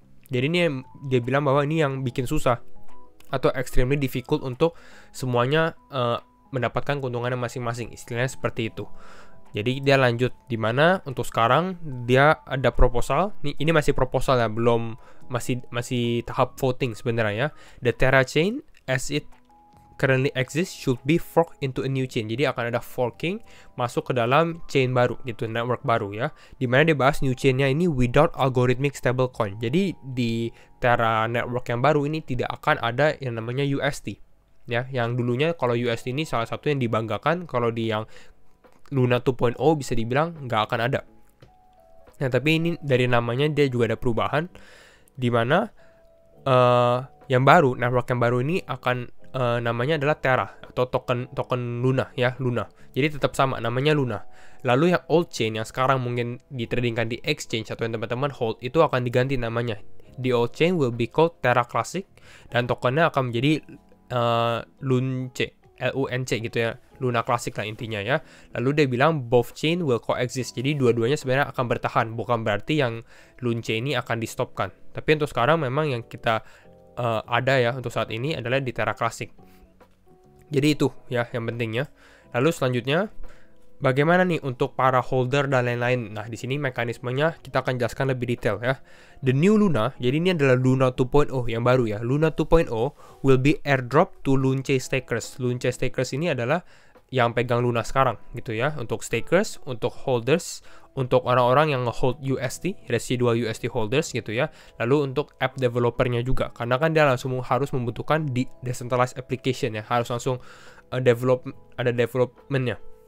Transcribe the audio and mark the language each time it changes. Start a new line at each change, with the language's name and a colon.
Indonesian: Jadi ini dia bilang bahwa ini yang bikin susah atau
English: extremely difficult
Indonesian: untuk semuanya mendapatkan keuntungannya masing-masing, istilahnya seperti itu. Jadi dia lanjut di mana untuk sekarang dia ada proposal. Ini masih proposal ya, belum masih tahap voting sebenarnya ya.
English: The Terra chain as it currently exists should be forked into a new chain.
Indonesian: Jadi akan ada forking masuk ke dalam chain baru gitu, network baru ya. Dimana dia bahas
English: new chainnya
Indonesian: ini
English: without algorithmic stablecoin.
Indonesian: Jadi di Terra network yang baru ini tidak akan ada yang namanya UST ya. Yang dulunya kalau UST ini salah satu yang dibanggakan, kalau di yang Luna 2.0 bisa dibilang nggak akan ada. Nah tapi ini dari namanya dia juga ada perubahan, dimana yang baru, network yang baru ini akan namanya adalah Terra atau token Luna ya, Luna. Jadi tetap sama namanya Luna. Lalu yang old chain yang sekarang mungkin ditradingkan di exchange atau yang teman-teman hold itu akan diganti namanya.
English: The old chain will be called Terra Classic
Indonesian: dan tokennya akan menjadi LUNC, LUNC gitu ya, Luna Classic lah intinya ya. Lalu dia bilang
English: both chain will coexist.
Indonesian: Jadi dua-duanya sebenarnya akan bertahan, bukan berarti yang LUNC ini akan di stopkan. Tapi untuk sekarang memang yang kita ada ya untuk saat ini adalah di Terra Classic. Jadi itu ya yang pentingnya. Lalu selanjutnya bagaimana nih untuk para holder dan lain-lain. Nah, di sini mekanismenya kita akan jelaskan lebih detail ya.
English: The new Luna,
Indonesian: jadi ini adalah Luna 2.0 yang baru ya.
English: Luna 2.0 will be airdrop to LUNC stakers.
Indonesian: LUNC stakers ini adalah yang pegang Luna sekarang gitu ya. Untuk stakers, untuk holders, untuk orang-orang yang nge-hold UST,
English: residual UST holders
Indonesian: gitu ya. Lalu untuk app developernya juga, karena kan dia langsung harus membutuhkan di decentralized application ya, harus langsung ada developmentnya.